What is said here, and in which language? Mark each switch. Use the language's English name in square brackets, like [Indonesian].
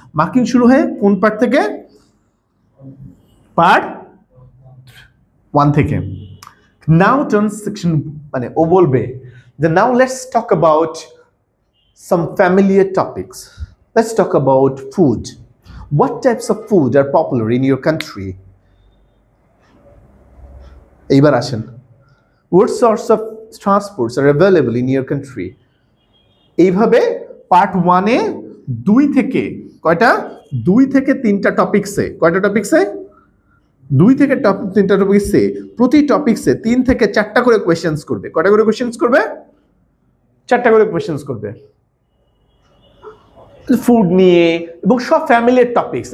[Bangla] Marking শুরু হয় কোন পার্ট থেকে? পার্ট 1 থেকে। [English] now turn section, [Bangla] মানে ও বলবে যে [English] Now let's talk about some familiar topics, let's talk about food, what types of food are popular in your country? [Bangla] এইবার আসেন, [English] what sorts of transports are available in your country? [Bangla] এইভাবে part 1 এ 2 থেকে কয়টা, 2 থেকে 3টা টপিকসে, কয়টা টপিকসে, 2 থেকে 3টা টপিকসে, প্রতি টপিকসে 3 থেকে 4টা করে কোয়েশ্চেন্স করবে। কয়টা করে কোয়েশ্চেন্স করবে? 4টা করে কোয়েশ্চেন্স করবে ফুড নিয়ে, এবং সব ফ্যামিলির টপিকস।